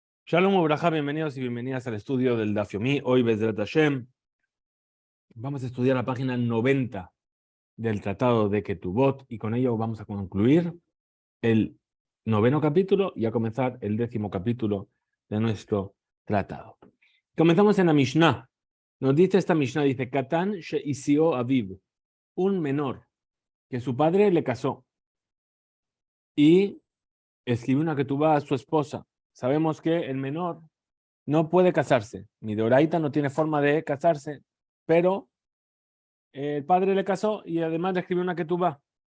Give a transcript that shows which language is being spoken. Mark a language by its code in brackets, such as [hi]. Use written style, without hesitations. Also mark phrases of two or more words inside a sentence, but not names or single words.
[he] שלום וברכה, [es] bienvenidos y bienvenidas al estudio del Daf Yomi. Hoy, [he] בעזרת השם, [es] vamos a estudiar la página 90 del Tratado de Ketubot y con ello vamos a concluir el 9º capítulo y a comenzar el 10º capítulo de nuestro tratado. Comenzamos en la Mishnah. Nos dice esta Mishnah, dice, [he] קטן שהשיאו אביו, [es] un menor que su padre le casó y escribió una ketubá a su esposa. Sabemos que el menor no puede casarse. Mi deoraita no tiene forma de casarse, pero el padre le casó y además le escribió una ketubá.